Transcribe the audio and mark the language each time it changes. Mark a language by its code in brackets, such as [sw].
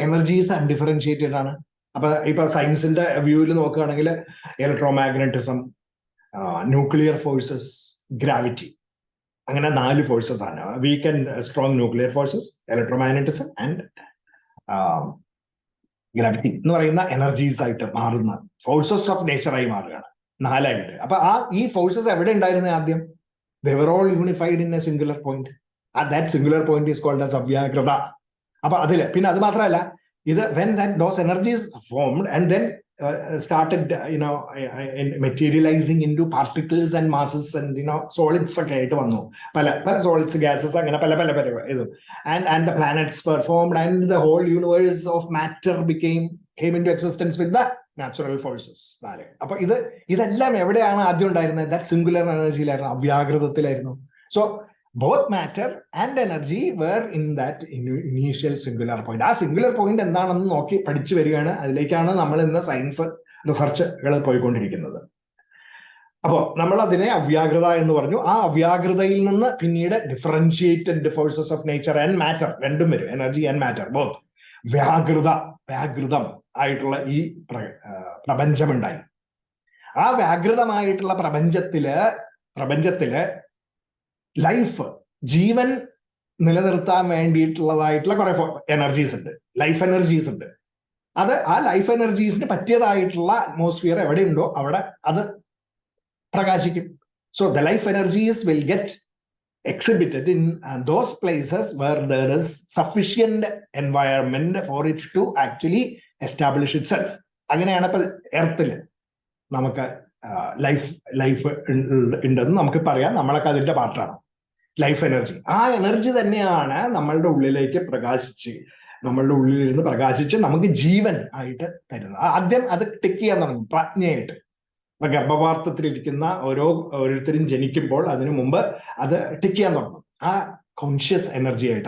[ml] Energies undifferentiated ആണ്. അപ്പൊ ഇപ്പൊ സയൻസിന്റെ വ്യൂവിൽ നോക്കുകയാണെങ്കിൽ ഇലക്ട്രോമാഗ്നറ്റിസം, ന്യൂക്ലിയർ ഫോഴ്സസ്, ഗ്രാവിറ്റി, അങ്ങനെ 4 ഫോഴ്സസ് ആണ്. Week and strong nuclear forces, ഇലക്ട്രോമാഗ്നറ്റിസം and gravity എന്ന് പറയുന്ന എനർജീസ് ആയിട്ട് മാറുന്ന ഫോഴ്സസ് ഓഫ് നേച്ചറായി മാറുകയാണ് 4ആയിട്ട്. അപ്പൊ ഈ ഫോഴ്സസ് എവിടെ ഉണ്ടായിരുന്നത് ആദ്യം? [en] they were all unified in a singular point. that singular point is called as അവ്യാകൃത. [ml] അപ്പൊ അതില് പിന്നെ അത് മാത്രമല്ല, ഇത് [en] when those energies formed and then started materializing into particles and masses and solids [ml] ഒക്കെ ആയിട്ട് വന്നു. പല [en] solids, gases, [ml] അങ്ങനെ പല ഇതും. [en] and the planets were formed and the whole universe of matter came into existence with the natural forces. [ml] അപ്പൊ ഇതെല്ലാം എവിടെയാണ് ആദ്യം ഉണ്ടായിരുന്നത്? [en] that singular [ml] എനർജിയിലായിരുന്നു, അവ്യാകൃതത്തിലായിരുന്നു. [en] so both matter and energy were in that initial singular point. [ml] ആ singular point എന്താണെന്ന് നോക്കി പഠിച്ചു വരികയാണ്. അതിലേക്കാണ് നമ്മൾ ഇന്ന് സയൻസ് റിസർച്ചുകൾ പോയിക്കൊണ്ടിരിക്കുന്നത്. അപ്പോ നമ്മൾ അതിനെ അവ്യാകൃത എന്ന് പറഞ്ഞു. ആ അവ്യാകൃതയിൽ നിന്ന് പിന്നീട് [en] differentiated forces of nature and matter [ml] രണ്ടും വരും. [en] Energy and matter both. [ml] വ്യാകൃതം ആയിട്ടുള്ള ഈ പ്രപഞ്ചമുണ്ടായി. ആ വ്യാകൃതമായിട്ടുള്ള പ്രപഞ്ചത്തില് ലൈഫ്, ജീവൻ നിലനിർത്താൻ വേണ്ടിയിട്ടുള്ളതായിട്ടുള്ള കുറെ എനർജീസ് ഉണ്ട്, ലൈഫ് എനർജീസ് ഉണ്ട്. ആ ലൈഫ് എനർജീസിന് പറ്റിയതായിട്ടുള്ള അറ്റ്മോസ്ഫിയർ എവിടെയുണ്ടോ അവിടെ അത് പ്രകാശിക്കും. [en] So the life energies will get exhibited in those places where there is sufficient environment for it to actually establish itself. [ml] അങ്ങനെയാണ് ഇപ്പൊ എർത്തില് നമുക്ക് ലൈഫ് ഉണ്ടെന്ന് നമുക്ക് പറയാം. നമ്മളൊക്കെ അതിന്റെ പാർട്ടാണ് ലൈഫ് എനർജി. ആ എനർജി തന്നെയാണ് നമ്മളുടെ ഉള്ളിലേക്ക് നമ്മളുടെ ഉള്ളിലിരുന്ന് പ്രകാശിച്ച് നമുക്ക് ജീവൻ ആയിട്ട് തരുന്നത്. ആദ്യം അത് ടിക്ക് ചെയ്യാൻ തുടങ്ങും പ്രാജ്ഞയായിട്ട്. ഇപ്പൊ ഗർഭപാത്രത്തിലിരിക്കുന്ന ഓരോരുത്തരും ജനിക്കുമ്പോൾ അതിനു മുമ്പ് അത് ടിക്ക് ചെയ്യാൻ തുടങ്ങും ആ കോൺഷ്യസ് എനർജി ആയിട്ട്.